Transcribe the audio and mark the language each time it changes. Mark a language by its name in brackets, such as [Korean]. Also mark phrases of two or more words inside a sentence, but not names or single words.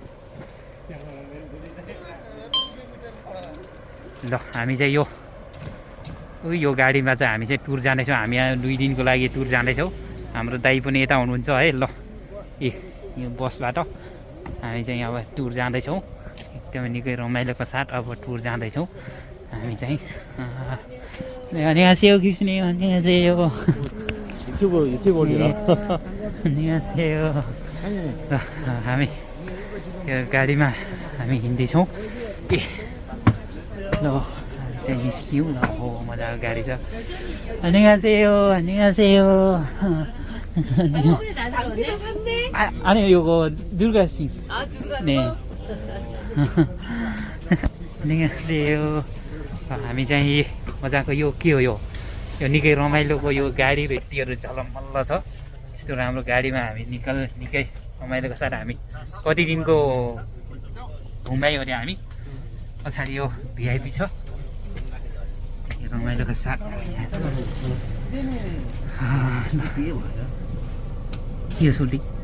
[Nepali] ल हामी चाहिँ यो गाडीमा चाहिँ हामी चाहिँ टुर जाँदैछौँ हामी यहाँ 2 दिनको लागि टुर जाँदैछौँ हाम्रो दाइ पनि यता हुनुहुन्छ है ल यो बसबाट हामी चाहिँ अब टुर जाँदैछौँ एकदमै निकै रमाइलोको साथ अब टुर जाँदैछौँ हामी चाहिँ [Korean] 안녕하세요 교수님 안녕하세요 유튜버들아 [Nepali] 안녕하세요 हामी यो गाडीमा हामी हिँड्दैछौँ ल चाहिँ निस्क्यौँ ल हो मजाको गाडी छ [Korean] 안녕하세요 아니 요거 दुर्गा सिंह 네 안녕하세요 [Nepali] हामी चाहिँ मजाको यो के हो यो निकै रमाइलोको यो गाडी र यतिहरू झलमल्ल छ यस्तो राम्रो गाडीमा हामी निकै रमाइलोको साथ हामी कति दिनको घुमायो अरे हामी पछाडि यो भिआइपी छ रमाइलोको साथ के सुल्टी